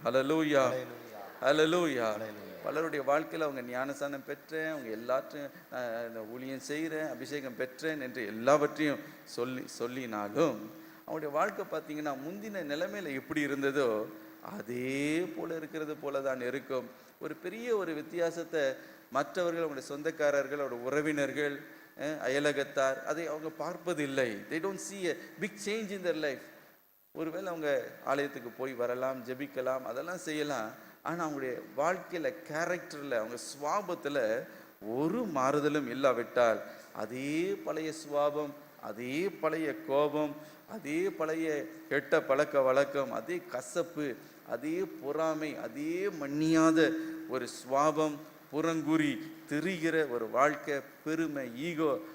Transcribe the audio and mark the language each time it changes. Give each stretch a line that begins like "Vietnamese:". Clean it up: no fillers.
Tamil: ஹல்லேலூயா, ஹல்லேலூயா. பலருடைய வாழ்க்கையில் அவங்க ஞானஸ்நானம் பெற்றேன், அவங்க எல்லாத்தையும் ஊழியம் செய்கிறேன், அபிஷேகம் பெற்றேன் என்று எல்லாவற்றையும் சொல்லினாலும் அவங்களுடைய வாழ்க்கை பார்த்தீங்கன்னா முந்தின நிலைமையில் எப்படி இருந்ததோ அதே போல இருக்கிறது போல தான் இருக்கும். ஒரு பெரிய ஒரு வித்தியாசத்தை மற்றவர்கள், அவங்களுடைய சொந்தக்காரர்கள், அவருடைய உறவினர்கள், அயலகத்தார் அதை அவங்க பார்ப்பதில்லை.
English: they don't see a big change in their life.
Tamil: ஒருவேளை அவங்க ஆலயத்துக்கு போய் வரலாம், ஜெபிக்கலாம், அதெல்லாம் செய்யலாம். ஆனால் அவங்களுடைய வாழ்க்கையில், கேரக்டரில், அவங்க சுவாபத்தில் ஒரு மாறுதலும் இல்லாவிட்டால் அதே பழைய சுவாபம், அதே பழைய கோபம், அதே பழைய கெட்ட பழக்க வழக்கம், அதே கசப்பு, அதே பொறாமை, அதே மன்னியாத ஒரு சுவாபம், புறங்குறி திரிகிற ஒரு வாழ்க்கை, பெருமை, ஈகோ